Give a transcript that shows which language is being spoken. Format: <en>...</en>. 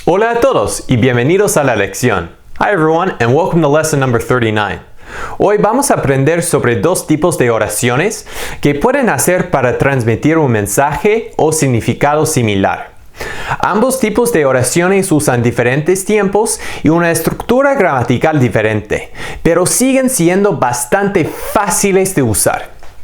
<es>Hola a todos y bienvenidos a la lección.</es> <en>Hi everyone and welcome to lesson number 39.</en> <es>Hoy vamos a aprender sobre dos tipos de oraciones que pueden hacer para transmitir un mensaje o significado similar. Ambos tipos de oraciones usan diferentes tiempos y una estructura gramatical diferente, pero siguen siendo bastante fáciles de usar.</es>